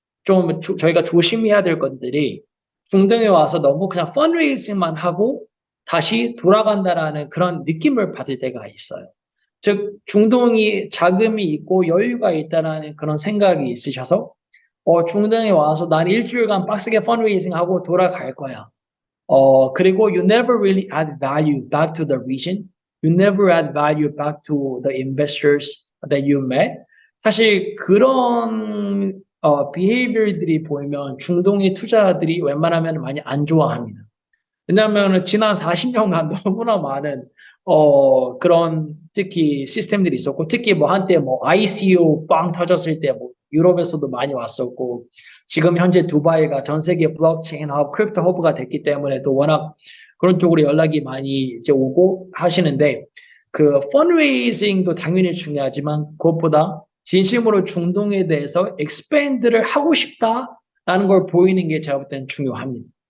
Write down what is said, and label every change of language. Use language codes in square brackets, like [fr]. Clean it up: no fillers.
[ko] 좀 저희가 조심해야 될 것들이 중동에 와서 너무 그냥 펀드레이징만 하고 다시 돌아간다라는 그런 느낌을 받을 때가 있어요. 즉 중동이 자금이 있고 여유가 있다라는 그런 생각이 있으셔서 중동에 와서 난 일주일간 빡세게 펀드레이징 하고 돌아갈 거야. [en] 그리고 you never really add value back to the region. You never add value back to the investors that you met. [ko] 사실 그런 behavior들이 보이면 중동의 투자자들이 웬만하면 많이 안 좋아합니다. 왜냐하면 지난 40년간 너무나 많은 그런 특히 시스템들이 있었고 특히 뭐 한때 뭐 ICO 빵 터졌을 때 뭐 유럽에서도 많이 왔었고 지금 현재 두바이가 전 세계 블록체인 허브, 크립토 허브가 됐기 때문에 또 워낙 그런 쪽으로 연락이 많이 이제 오고 하시는데 그 펀드레이징도 당연히 중요하지만 그것보다 진심으로 중동에 대해서 expand를 하고 싶다라는 걸 보이는 게 제가 볼 때는 중요합니다.